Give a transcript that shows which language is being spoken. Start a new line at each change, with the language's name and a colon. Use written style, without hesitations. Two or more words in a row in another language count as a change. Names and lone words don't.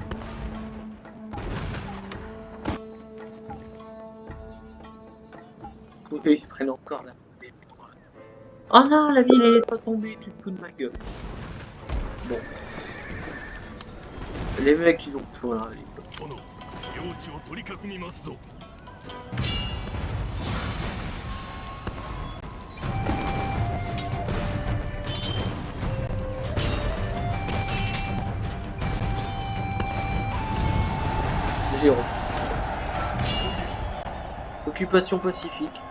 French: Faut qu'ils se prennent encore la ville. Oh non, la ville elle est pas tombée, tu te fous de ma gueule. Bon. Les mecs ils ont tout là.
Japanese: 領地を取り囲みますぞ。
French: Géron. Occupation pacifique.